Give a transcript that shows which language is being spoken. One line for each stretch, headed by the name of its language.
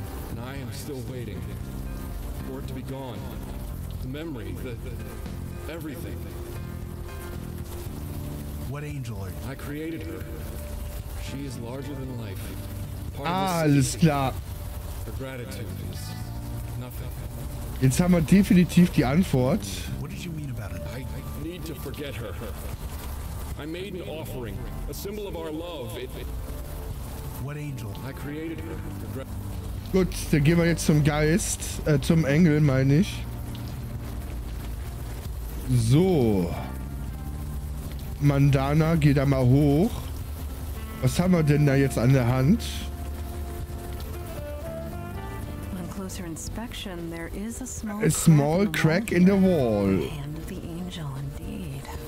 English: And I am still waiting for it to be gone. The memory, the everything. What angel are you? I created her. She is larger than life. Part Ah, of the
German: alles klar.
English: Her gratitude is nothing.
German: Jetzt haben wir definitiv die Antwort.
English: What did you mean about it? I need to forget her. I made an offering, a symbol of our love. What angel? I created her.
German: Gut, dann gehen wir jetzt zum Geist. Zum Engel, meine ich. So. Mandana, geh da mal hoch. Was haben wir denn da jetzt an der Hand?
English: On closer inspection, there is a small crack in the wall. Hand of the angel, indeed.